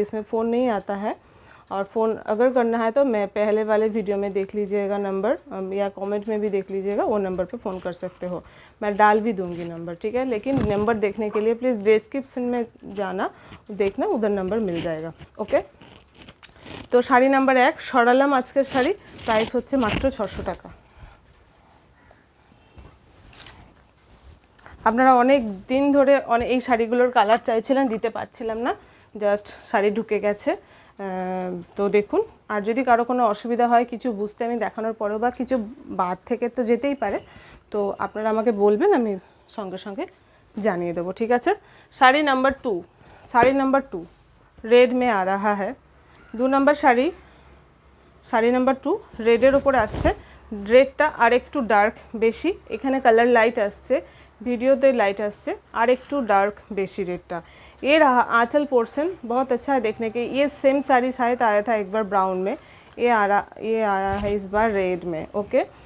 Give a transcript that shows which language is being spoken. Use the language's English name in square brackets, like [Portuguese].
[Hindi] इसमें फ़ोन नहीं आता है, और फ़ोन अगर करना है तो मैं पहले वाले वीडियो में देख लीजिएगा नंबर, या कमेंट में भी देख लीजिएगा, वो नंबर पे फ़ोन कर सकते हो, मैं डाल भी दूँगी नंबर, ठीक है। लेकिन नंबर देखने के लिए प्लीज़ डिस्क्रिप्शन में जाना, देखना उधर नंबर मिल जाएगा, ओके। [Bangla] तो শাড়ি नंबर 1 সরালাম আজকের শাড়ি, প্রাইস হচ্ছে মাত্র 600 টাকা। আপনারা অনেক দিন ধরে এই শাড়িগুলোর কালার চাইছিলেন, দিতে পারছিলাম না, জাস্ট শাড়ি ঢুকে গেছে। তো দেখুন, আর যদি কারো কোনো অসুবিধা হয় কিছু বুঝতে আমি দেখানোর পরেও বা কিছু বাদ থেকে তো যেতেই পারে, তো আপনারা আমাকে বলবেন, আমি সঙ্গে সঙ্গে জানিয়ে দেবো, ঠিক আছে। [Hindi] Sari number 2, sari number 2 red में आ रहा है। [Bangla] 2 নম্বর শাড়ি नंबर 2 রেডের উপরে আসছে। রেডটা আর একটু ডার্ক বেশি, এখানে কালার লাইট আসছে, ভিডিওতে লাইट আসছে, আর একটু ডার্ক বেশি रेडটা। [Hindi] ये रहा आंचल पोर्शन, बहुत अच्छा है देखने के। ये सेम साड़ी शायद आया था एक बार ब्राउन में, ये आया है इस बार रेड में, ओके।